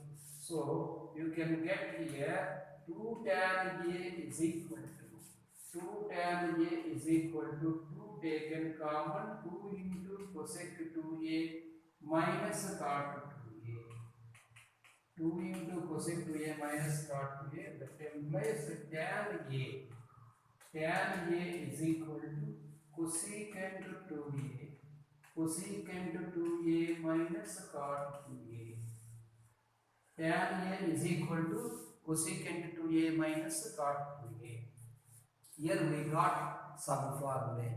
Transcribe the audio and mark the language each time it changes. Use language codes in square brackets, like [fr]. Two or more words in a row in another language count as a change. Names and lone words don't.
[en] So you can get here 2 tan a is equal to 2 tan a is equal to 2 taken common 2 into cosec 2a minus cot 2a. 2 into cosec 2a minus cot 2a, that implies tan a. tan A is equal to cosecant 2A, cosecant 2A minus cot 2A. Tan A is equal to cosecant 2A minus cot 2A. Here we got some formulae.